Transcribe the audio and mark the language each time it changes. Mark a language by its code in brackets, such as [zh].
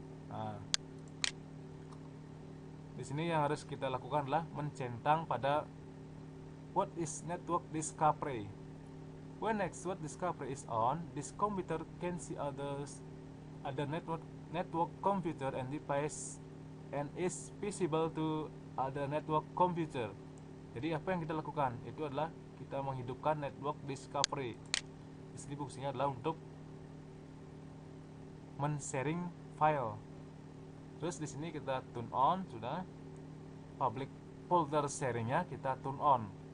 [id] Nah, di sini yang harus kita lakukan adalah mencentang pada what is network discovery. [en] When network discovery is on, this computer can see other network computer and device and is visible to other network computer. [id] Jadi apa yang kita lakukan itu adalah kita menghidupkan network discovery. Di sini fungsinya adalah untuk men-sharing file. Terus di sini kita turn on, sudah. Public folder sharingnya kita turn on.